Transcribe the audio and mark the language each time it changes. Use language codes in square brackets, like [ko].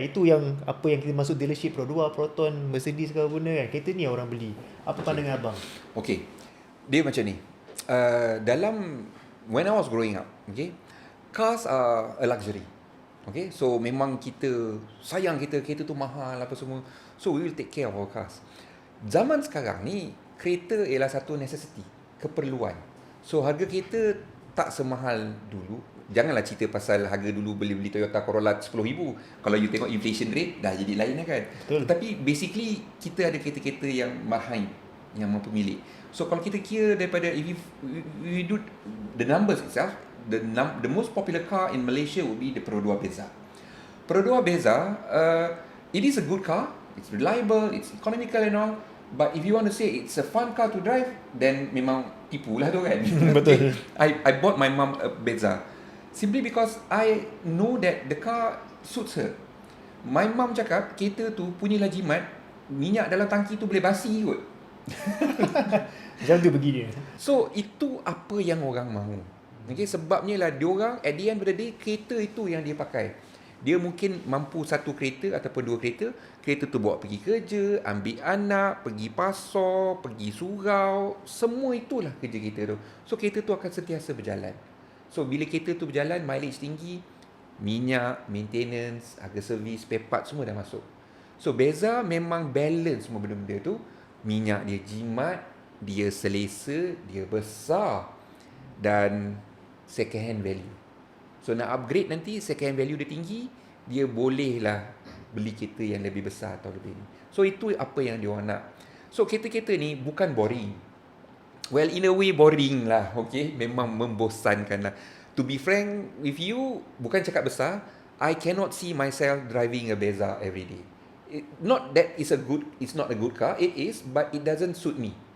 [ms] Itu yang apa yang kita masuk dealership Pro 2, Proton, Mercedes ke apa kan, kereta ni orang beli. Apa pandangan abang? Okay, dia macam ni. [en] Dalam when I was growing up, okay, cars are a luxury. [ms] Okay, so memang kita sayang kereta tu mahal apa semua. [en] So we will take care of our cars. [ms] Zaman sekarang ni, kereta ialah satu necessity, keperluan. So harga kereta tak semahal dulu. Janganlah cerita pasal harga dulu beli Toyota Corolla 10,000. Kalau you tengok inflation rate, dah jadi lain lah kan. Betul. Tapi basically, kita ada kereta-kereta yang mahal, yang mampu milik. [en] So [ms] kalau kita kira daripada, [en] if we do the numbers itself, the most popular car in Malaysia would be the Pro 2 Bezza. Pro 2 Bezza, it is a good car, it's reliable, it's economical and all. But if you want to say it's a fun car to drive, then [ms] memang tipu lah tu kan. Betul. [en] I bought my mum a Bezza simply because I know that the car suits her. [ms] My mum cakap kereta tu punyalah jimat, minyak dalam tangki tu boleh basi kot. Macam tu begini. So itu apa yang orang mahu. Okay, sebabnya lah diorang [en] at the end of the day, [ms] kereta itu yang dia pakai. Dia mungkin mampu satu kereta ataupun dua kereta. Kereta tu bawa pergi kerja, ambil anak, pergi pasar, pergi surau. Semua itulah kerja kereta tu. So kereta tu akan sentiasa berjalan. So bila kereta tu berjalan, mileage tinggi, minyak, maintenance, harga servis, spare part semua dah masuk. So Bezza memang balance semua benda-benda tu. Minyak dia jimat, dia selesa, dia besar, dan second hand value. So nak upgrade nanti, second hand value dia tinggi, dia bolehlah beli kereta yang lebih besar atau lebih ni. So itu apa yang dia orang nak. So kereta-kereta ni bukan boring. [en] Well, in a way boring lah, okay? [ms] Memang membosankan lah. [en] To be frank with you, [ms] bukan cakap besar, [en] I cannot see myself driving a Bezza every day. Not that it's not a good car, it is, but it doesn't suit me.